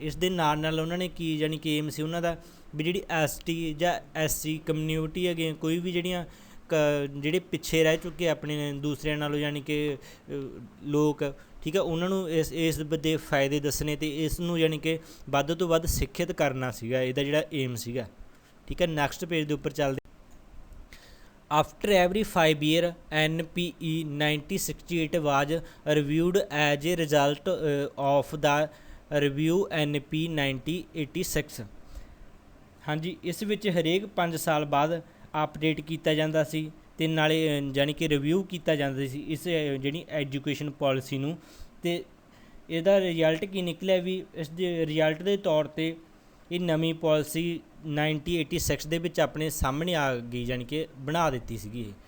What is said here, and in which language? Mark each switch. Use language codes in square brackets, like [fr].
[pa] ਇਸ ਦੇ ਨਾਲ ਨਾਲ ਉਹਨਾਂ ਨੇ ਕੀ ਯਾਨੀ ਕਿ ਏਮ ਸੀ ਉਹਨਾਂ ਦਾ ਵੀ ਜਿਹੜੀ ST ਜਾਂ SC ਕਮਿਊਨਿਟੀ ਹੈਗੇ, ਕੋਈ ਵੀ ਜਿਹੜੀਆਂ ਜਿਹੜੇ ਪਿੱਛੇ ਰਹਿ ਚੁੱਕੇ ਆਪਣੇ ਦੂਸਰਿਆਂ ਨਾਲੋਂ ਯਾਨੀ ਕਿ ਲੋਕ, ਠੀਕ ਹੈ, ਉਹਨਾਂ ਨੂੰ ਇਸ ਦੇ ਫਾਇਦੇ ਦੱਸਣੇ ਅਤੇ ਇਸ ਨੂੰ ਯਾਨੀ ਕਿ ਵੱਧ ਤੋਂ ਵੱਧ ਸਿੱਖਿਅਤ ਕਰਨਾ ਸੀਗਾ ਇਹਦਾ ਜਿਹੜਾ ਏਮ ਸੀਗਾ। ਠੀਕ ਹੈ, ਨੈਕਸਟ ਪੇਜ ਦੇ ਉੱਪਰ ਚੱਲਦੇ। [en] After every 5 year, NPE 1968 was reviewed as a result of the review NP 1986। [pa] ਹਾਂਜੀ, ਇਸ ਵਿੱਚ ਹਰੇਕ 5 ਸਾਲ ਬਾਅਦ ਅਪਡੇਟ ਕੀਤਾ ਜਾਂਦਾ ਸੀ ਅਤੇ ਨਾਲੇ ਯਾਨੀ ਕਿ ਰਿਵਿਊ ਕੀਤਾ ਜਾਂਦਾ ਸੀ ਇਸ ਜਿਹੜੀ ਐਜੂਕੇਸ਼ਨ ਪਾਲਿਸੀ ਨੂੰ। ਅਤੇ ਇਹਦਾ ਰਿਜ਼ਲਟ ਕੀ ਨਿਕਲਿਆ ਵੀ ਇਸ ਦੇ ਰਿਜ਼ਲਟ ਦੇ ਤੌਰ 'ਤੇ ਇਹ ਨਵੀਂ ਪਾਲਿਸੀ 1986 ਦੇ ਵਿੱਚ ਆਪਣੇ ਸਾਹਮਣੇ ਆ ਗਈ, ਯਾਨੀ ਕਿ ਬਣਾ ਦਿੱਤੀ ਸੀਗੀ ਇਹ।